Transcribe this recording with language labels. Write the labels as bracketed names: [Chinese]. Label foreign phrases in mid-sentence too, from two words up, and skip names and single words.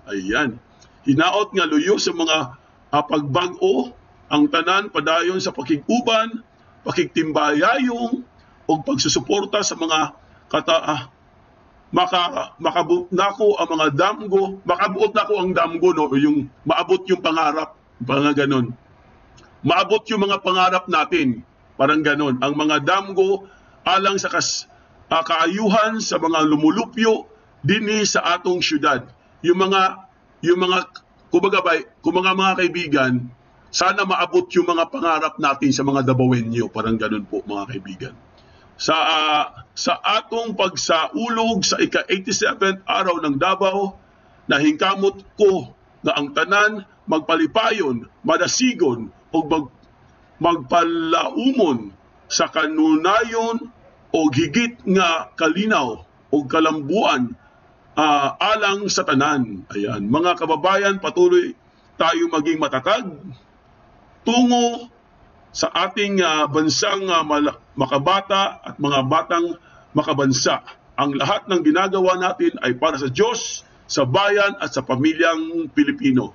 [Cebuano] Ayan. Hinaot nga luyo sa mga pagbag-o ang tanan padayon sa pakiguban, pakigtimbayayong o pagsusuporta sa mga makabuot nako ang mga damgo, makabuot nako ang damgo, no, [Filipino] yung maabot yung pangarap, parang ganon. Maabot yung mga pangarap natin, parang ganon. [Cebuano] Ang mga damgo alang sa kaayuhan sa mga lumulupyo dinhi sa atong syudad. [Filipino] Yung mga mga kaibigan, sana maabot yung mga pangarap natin sa mga Davaoenyo, parang ganon po mga kaibigan. [Cebuano] Sa atong pagsaulog sa ika-87th araw ng Davao, nahingkamot ko na ang tanan magpalipayon, madasigon o magpalaumon sa kanunayon o higit nga kalinaw o kalambuan alang sa tanan. [Filipino] Ayan, mga kababayan, patuloy tayo maging matatag tungo sa ating bansang makabata at mga batang makabansa. Ang lahat ng ginagawa natin ay para sa Diyos, sa bayan at sa pamilyang Pilipino.